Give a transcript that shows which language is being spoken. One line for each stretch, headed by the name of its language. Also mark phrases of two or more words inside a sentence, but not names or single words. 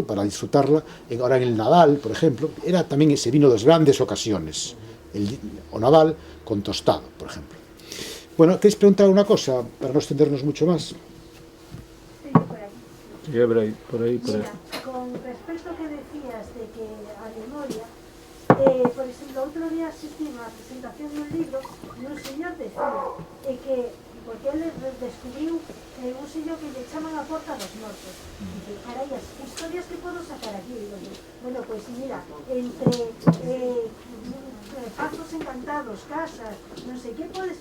Spanish: Para disfrutarla. Ahora en el Nadal, por ejemplo, era también ese vino de las grandes ocasiones,
Galician: o Nadal
Spanish: con tostado, por ejemplo. Bueno, ¿queréis preguntar una cosa para no extendernos mucho más? Sí, por ahí. Mira, con respecto a que decías de que
Galician: a memoria, por exemplo, outro día asistimos a presentación dun libro e un señor decía que porque él descubriu un sello que le chaman a Porta dos Mortos.
Spanish: Dice, caray,
Galician: as historias que podo sacar aquí. Digo, bueno, pues mira, entre pazos encantados, casas, non sei que podes...